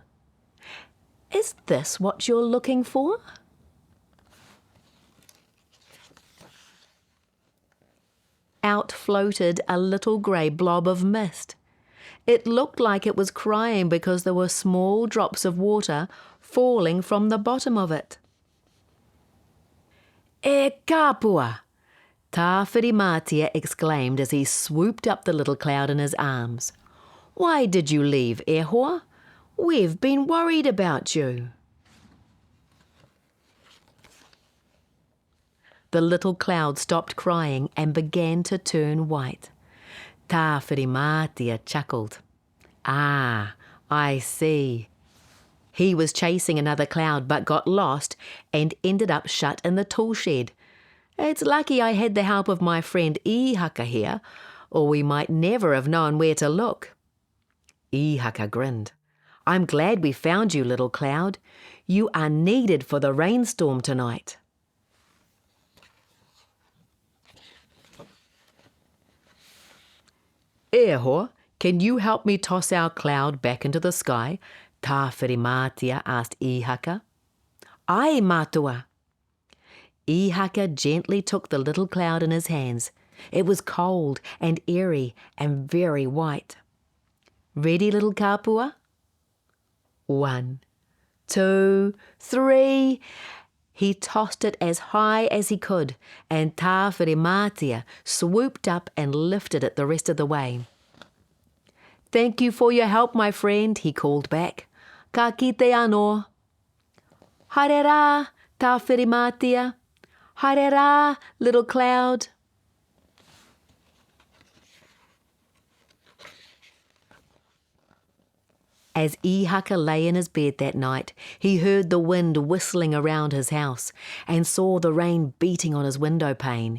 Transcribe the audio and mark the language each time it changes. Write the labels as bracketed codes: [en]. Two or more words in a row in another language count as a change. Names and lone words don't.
[en] Is this what you're looking for? Out floated a little grey blob of mist. It looked like it was crying because there were small drops of water falling from the bottom of it. [mi] E kāpua! [en] Tāwhirimātea exclaimed as he swooped up the little cloud in his arms. Why did you leave, [mi] e hoa? [en] We've been worried about you. The little cloud stopped crying and began to turn white. Tāwhirimātea chuckled. Ah, I see. He was chasing another cloud but got lost and ended up shut in the tool shed. It's lucky I had the help of my friend Īhaka here, or we might never have known where to look. Īhaka grinned. I'm glad we found you, little cloud. You are needed for the rainstorm tonight. [mi] E hoa, [en] can you help me toss our cloud back into the sky? Tāwhirimātea asked Īhaka. [mi] Ai, mātua. [en] Īhaka gently took the little cloud in his hands. It was cold and airy and very white. Ready, little kāpua? 1, 2, 3. He tossed it as high as he could, and Tāwhirimātea swooped up and lifted it the rest of the way. Thank you for your help, my friend, he called back. [mi] Ka kite anō. Haere rā, Tāwhirimātea. Haere rā, [en] little cloud. As Īhaka lay in his bed that night, he heard the wind whistling around his house and saw the rain beating on his window pane.